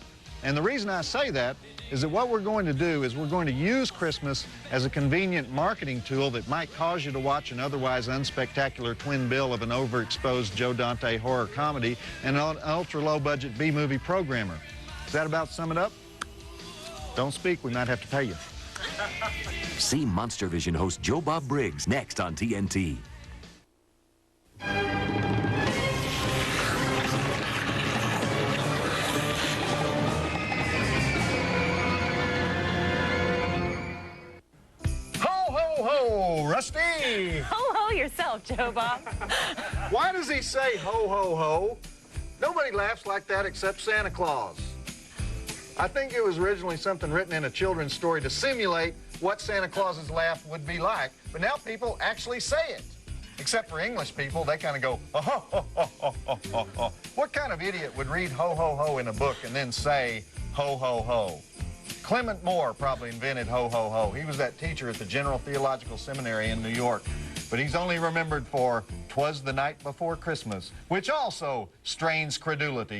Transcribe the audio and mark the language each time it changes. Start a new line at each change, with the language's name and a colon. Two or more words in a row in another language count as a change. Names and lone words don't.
English: And the reason I say that is that what we're going to do is we're going to use Christmas as a convenient marketing tool that might cause you to watch an otherwise unspectacular twin bill of an overexposed Joe Dante horror comedy and an ultra-low-budget B-movie programmer. Does that about sum it up? Don't speak, we might have to pay you. See Monster Vision host Joe Bob Briggs next on TNT. Ho, Rusty! Ho yourself, Joe Bob. Why does he say ho, ho, ho? Nobody laughs like that except Santa Claus. I think it was originally something written in a children's story to simulate what Santa Claus's laugh would be like, but now people actually say it. Except for English people, they kind of go, oh, ho, ho, ho, ho, ho, ho, ho. What kind of idiot would read ho, ho, ho in a book and then say ho, ho, ho? Clement Moore probably invented ho, ho, ho. He was that teacher at the General Theological Seminary in New York. But he's only remembered for "'Twas the Night Before Christmas," which also strains credulity.